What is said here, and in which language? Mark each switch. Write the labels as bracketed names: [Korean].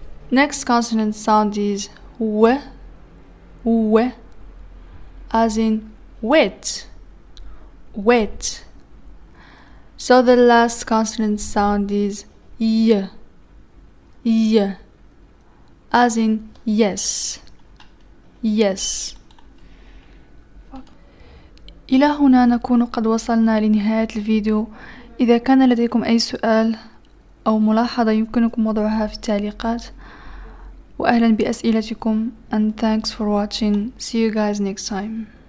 [English] Next consonant sound is w, w, as in wet, wet. So the last consonant sound is y, y, as in yes, yes. [Arabic] إلى هنا نكون قد وصلنا لنهاية الفيديو. إذا كان لديكم أي سؤال أو ملاحظة يمكنكم وضعها في التعليقات. وأهلا بأسئلتكم, [English] and thanks for watching. See you guys next time.